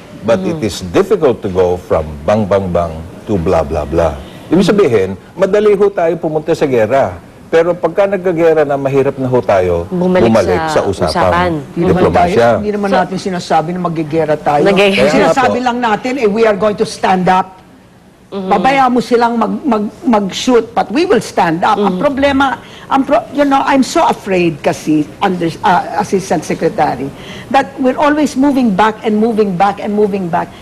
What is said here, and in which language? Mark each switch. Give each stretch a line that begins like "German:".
English: But it is difficult to go from bang bang bang to blah blah blah.
Filipino: Ibig sabihin, madali ho tayo pumunta sa gera. Pero pagka nagkagera na, mahirap na ho tayo bumalik sa usapan. Diplomasya. Hindi naman natin sinasabi na magigera tayo. Sinasabi lang natin,
English: we are going to stand up.
Filipino: Babaya mo silang mag-shoot,
English: but we will stand up.
Filipino: Ang problema,
English: I'm so afraid
Filipino: kasi,
English: Assistant Secretary, that we're always moving back and moving back and moving back.